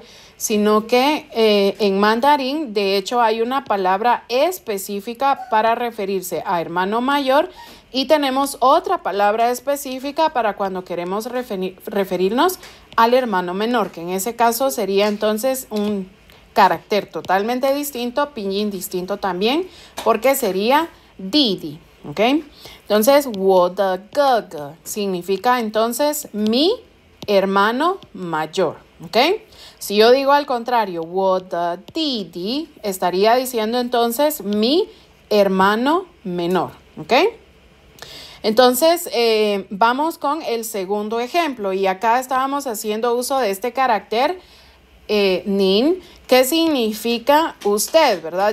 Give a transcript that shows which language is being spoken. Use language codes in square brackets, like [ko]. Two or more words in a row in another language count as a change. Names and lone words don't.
[es] Sino que en mandarín, de hecho, hay una palabra específica para referirse a hermano mayor y tenemos otra palabra específica para cuando queremos referirnos al hermano menor, que en ese caso sería entonces un carácter totalmente distinto, pinyin distinto también, porque sería Didi. ¿ok? Entonces, [zh] 我的哥哥 [es] significa entonces mi hermano mayor, ¿ok? Si yo digo al contrario, [zh] 我的弟弟, [es] estaría diciendo entonces mi hermano menor, ¿ok? Entonces, vamos con el segundo ejemplo y acá estábamos haciendo uso de este carácter nin, que significa usted, ¿verdad?